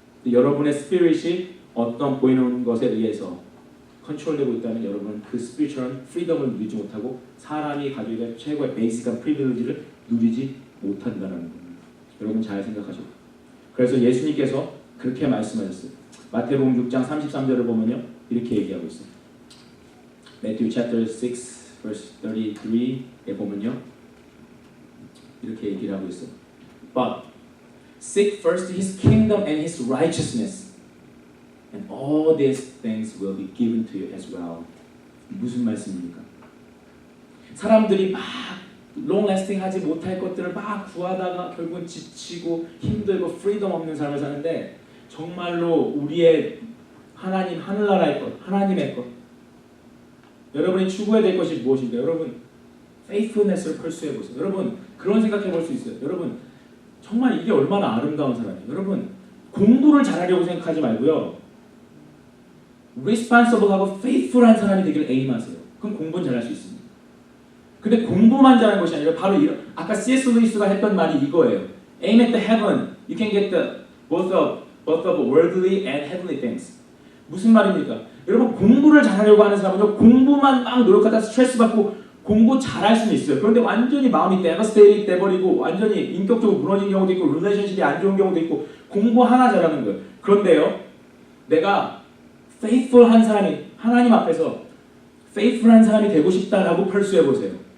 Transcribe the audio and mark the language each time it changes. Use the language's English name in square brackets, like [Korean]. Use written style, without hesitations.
[Korean] 여러분의 spirit이 어떤 보이는 것에 의해서 컨트롤되고 있다면 여러분은 그 spiritual freedom을 누리지 못하고 사람이 가지고 있는 최고의 베이직한 프리빌리지를 누리지 못한다는 겁니다. 여러분 잘 생각하셔요. 그래서 예수님께서 그렇게 말씀하셨어요. 마태복음 6장 33절을 보면요 이렇게 얘기하고 있어요. Matthew chapter 6 verse 33에 보면요 이렇게 얘기를 하고 있어요. [English] But seek first His kingdom and His righteousness, and all these things will be given to you as well. [Korean] 무슨 말씀입니까? 사람들이 막 long lasting 하지 못할 것들을 막 구하다가 결국은 지치고 힘들고 프리덤 없는 삶을 사는데 정말로 우리의 하나님 하늘나라의 것, 하나님의 것 여러분이 추구해야 될 것이 무엇인가? 여러분 faithfulness를 pursue해 보세요. 여러분 그런 생각해 볼 수 있어요. 여러분 정말 이게 얼마나 아름다운 사람이에요. 여러분 공부를 잘하려고 생각하지 말고요. responsible하고 faithful한 사람이 되기를 aim하세요. 그럼 공부는 잘할 수 있습니다. 근데 공부만 잘하는 것이 아니라 바로 아까 C.S. 루이스가 했던 말이 이거예요. [English] Aim at the heaven, you can get the both of both of worldly and heavenly things. [Korean] 무슨 말입니까? 여러분 공부를 잘하려고 하는 사람은요 공부만 막 노력하다 스트레스 받고 공부 잘할 수는 있어요. 그런데 완전히 마음이 devastated 돼버리고 완전히 인격적으로 무너진 경우도 있고 릴레이션십이 안 좋은 경우도 있고 공부 하나 잘하는 거예요. 그런데요 내가 faithful한 사람이 하나님 앞에서 faithful한 사람이 되고 싶다라고 펄수해 보세요.